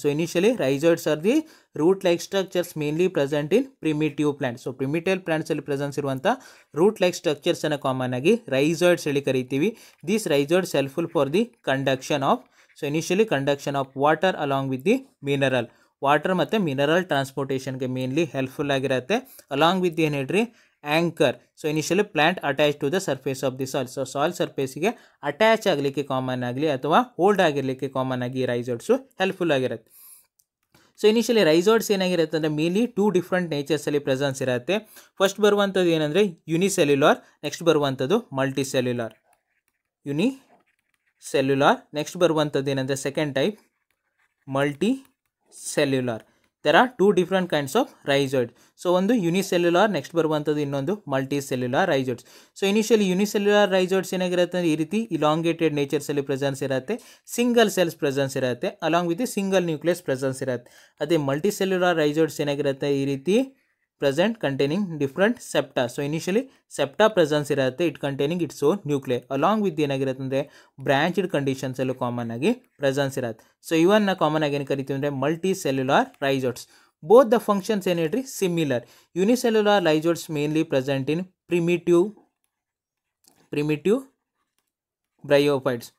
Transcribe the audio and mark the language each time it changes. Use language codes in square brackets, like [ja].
[en] So initially rhizoids are the root like structures mainly present in primitive plants. [kn] So primitive plants ಅಲ್ಲಿ presence ಇರುವಂತ root like structures ಅನ್ನು common ಆಗಿ rhizoids ಹೇಳಿ ಕರೀತೀವಿ. [en] These rhizoids helpful for the conduction of, so initially conduction of water along with the mineral. [kn] Water ಮತ್ತು mineral ಟ್ರಾನ್ಸ್ಪೋರ್ಟೇಷನ್ಗೆ mainly helpful ಆಗಿರುತ್ತೆ. Along with ಏನು ಹೇಳ್ರಿ anchor. [en] So initially plant attach to the surface of the soil. [kn] So soil ಸರ್ಫೇಸಿಗೆ attach ಆಗಲಿಕ್ಕೆ common ಆಗಲಿ ಅಥವಾ hold ಆಗಿರಲಿಕ್ಕೆ common ಆಗಿ ರೈಜಾಯ್ಡ್ಸು helpful ಆಗಿರುತ್ತೆ. So initially ರೈಜಾಯ್ಡ್ಸ್ ಏನಾಗಿರುತ್ತೆ ಅಂದರೆ ಮೇನ್ಲಿ 2 ಡಿಫ್ರೆಂಟ್ ನೇಚರ್ಸಲ್ಲಿ ಪ್ರೆಸೆನ್ಸ್ ಇರುತ್ತೆ. ಫಸ್ಟ್ ಬರುವಂಥದ್ದು ಏನಂದರೆ ಯುನಿಸೆಲ್ಯುಲಾರ್, ನೆಕ್ಸ್ಟ್ ಬರುವಂಥದ್ದು ಮಲ್ಟಿಸೆಲ್ಯುಲಾರ್. ಯುನಿಸೆಲ್ಯುಲಾರ್, ನೆಕ್ಸ್ಟ್ ಬರುವಂಥದ್ದು ಏನಂದರೆ second type multi cellular. [en] There are 2 different kinds of rhizoid. So ಒಂದು unicellular, next [kn] ಬರುವಂಥದ್ದು ಇನ್ನೊಂದು [en] multicellular rhizoids. [kn] So initially unicellular rhizoids ಏನಾಗಿರುತ್ತೆ ಅಂದರೆ ಈ ರೀತಿ ಇಲಾಂಗೇಟೆಡ್ ನೇಚರ್ಸಲ್ಲಿ ಪ್ರೆಸೆನ್ಸ್ ಇರುತ್ತೆ, ಸಿಂಗಲ್ ಸೆಲ್ಸ್ ಪ್ರೆಸೆನ್ಸ್ ಇರುತ್ತೆ, along with single nucleus presence ಇರುತ್ತೆ. ಅದೇ ಮಲ್ಟಿಸೆಲ್ಯುಲರ್ ರೈಜಾಯ್ಡ್ಸ್ ಏನಾಗಿರುತ್ತೆ ಈ ರೀತಿ [en] present containing different septa. So initially septa presence ಇರುತ್ತೆ, it containing its own nuclei. [kn] along with ಏನಾಗಿರುತ್ತೆ ಅಂದರೆ ಬ್ರಾಂಚ್ಡ್ ಕಂಡೀಷನ್ಸ್ ಅಲ್ಲೂ ಕಾಮನ್ ಆಗಿ ಪ್ರೆಸೆನ್ಸ್ ಇರುತ್ತೆ. ಸೊ ಇವನ್ನ ಕಾಮನ್ ಆಗಿ ಏನು ಕರಿತೀವಿ ಅಂದರೆ multi cellular ರೈಜೋಟ್ಸ್. [en] both the functions [kn] ಏನು ಹೇಳ್ರಿ similar. [en] Unicellular rhizoids mainly present in primitive bryophytes.